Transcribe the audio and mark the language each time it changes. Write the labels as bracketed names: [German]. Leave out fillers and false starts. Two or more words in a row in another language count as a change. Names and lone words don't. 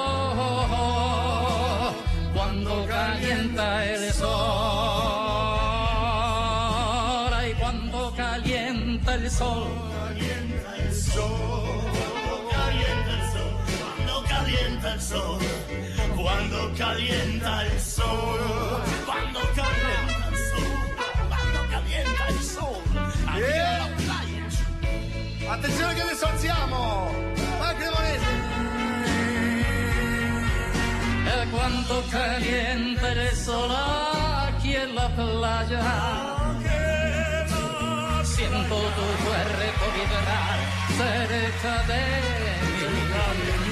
[Spanish] Cuando calienta el sol, ay, cuando calienta el sol. Calienta el sol, cuando calienta el sol, cuando calienta el sol, cuando calienta il sol, aquí en la playa. [Italian] Attenzione che adesso alziamo! Vai Cremonese! [Spanish] Cuando calienta el sol aquí en la playa, siento tu cuerpo vibrar cerca de mí.